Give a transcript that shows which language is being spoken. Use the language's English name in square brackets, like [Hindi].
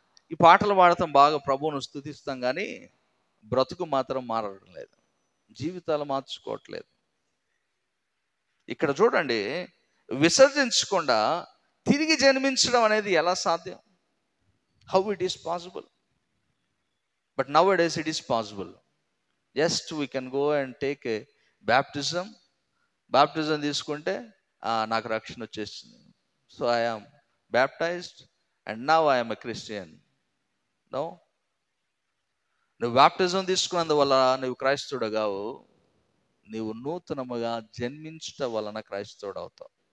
[Telugu] ఈ పాటలు పాడతాం, బాగా ప్రభువును స్తుతిస్తాం, కానీ బ్రతుకు మాత్రం మారడం లేదు, జీవితాలు మార్చుకోవట్లేదు. ఇక్కడ చూడండి, విసర్జించకుండా తిరిగి జన్మించడం అనేది ఎలా సాధ్యం? [English] How it is possible? But now a days it is possible. Just we can go and take a baptism. [Telugu] Baptism తీసుకుంటే నాకు రక్షణ వచ్చేసింది, [English] So I am baptised and now I am a Christian. [Telugu] No, నువ్వు baptism తీసుకున్నందువల్ల నువ్వు క్రైస్తవుడు కావు, నీవు నూతనముగా జన్మించుట వలన క్రైస్తవుడు అవుతావు.